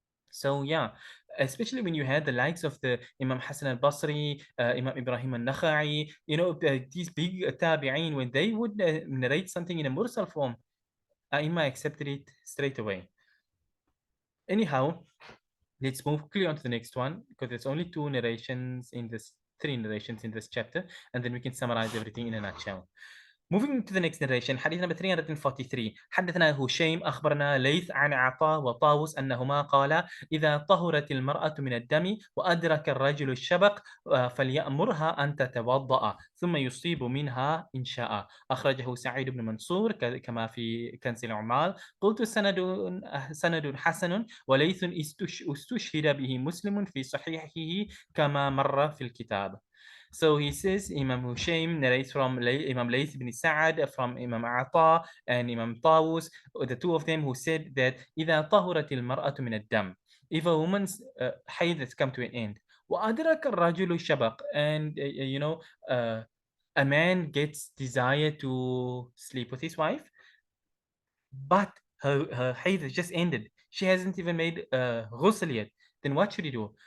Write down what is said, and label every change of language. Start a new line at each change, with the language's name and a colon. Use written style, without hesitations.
English: So yeah, especially when you had the likes of the Imam Hassan al-Basri, Imam Ibrahim al-Nakha'i, you know, these big tabi'een, when they would narrate something in a mursal form, Aima accepted it straight away. Anyhow, let's move quickly on to the next one, because there's only three narrations in this chapter, and then we can summarize everything in a nutshell. Moving to the next narration, حديث number 343.
Arabic: حدثنا هشيم أخبرنا ليث عن عطاء وطاووس أنهما قالا إذا طهرت المرأة من الدم وأدرك الرجل الشبق فليأمرها أن تتوضأ ثم يصيب منها إن شاء. أخرجه سعيد بن منصور كما في كنز الأعمال. قلت سند حسن وليث استشهد به مسلم في صحيحه كما مر في الكتاب.
English: So he says Imam Hushaym narrates from Imam Layth ibn Sa'ad, from Imam Ata and Imam Tawus, the two of them, who said that
Arabic: إذا طهرت المرأة من الدم,
English: if a woman's hayd has come to an end,
Arabic: وأدرك الرجل الشبق,
English: and you know, a man gets desire to sleep with his wife, but her hayd has just ended, she hasn't even made ghusl yet, then what should he do?